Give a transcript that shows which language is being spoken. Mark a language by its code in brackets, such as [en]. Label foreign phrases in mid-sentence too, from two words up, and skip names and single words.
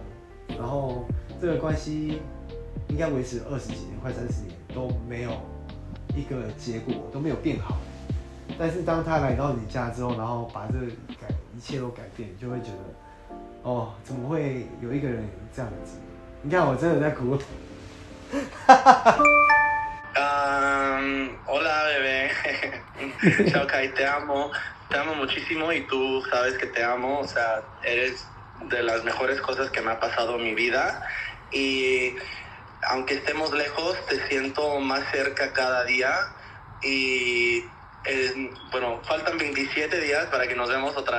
[zh] 然后这个关系应该维持20几年，快30年都没有一个结果，都没有变好。但是当他来到你家之后，然后把一切都改变，就会觉得，怎么会有一个人这样子？你看我真的在哭。 [es] Hola bebé, chao Kai, te amo muchísimo y tú sabes que te amo, o sea, eres de las mejores cosas que me ha pasado en mi vida y aunque estemos lejos te siento más cerca cada día y bueno, faltan 27 días para que nos vemos otra